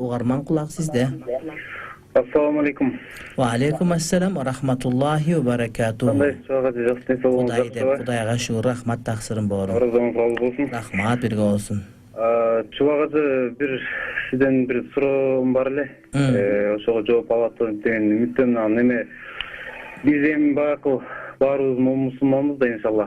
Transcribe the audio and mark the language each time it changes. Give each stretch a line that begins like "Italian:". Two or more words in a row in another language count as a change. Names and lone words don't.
Kyrgyz: Угарман, кулак сизде.
Arabic: السلام عليكم. وعليكم السلام ورحمة الله وبركاته.
Kyrgyz: Кандай чыгат жакшы болуңуз Кудайга шүгүр, рахмат, таксырым боорум. Оразаңыз кабыл болсун. Рахмат, бирге болсун. Чубагачы бир сизден бир суроом бар эле. Ошого жооп алат деген үмүттөнүн. Неме биз эми баягы баарыбыз мусулманбыз да иншалла.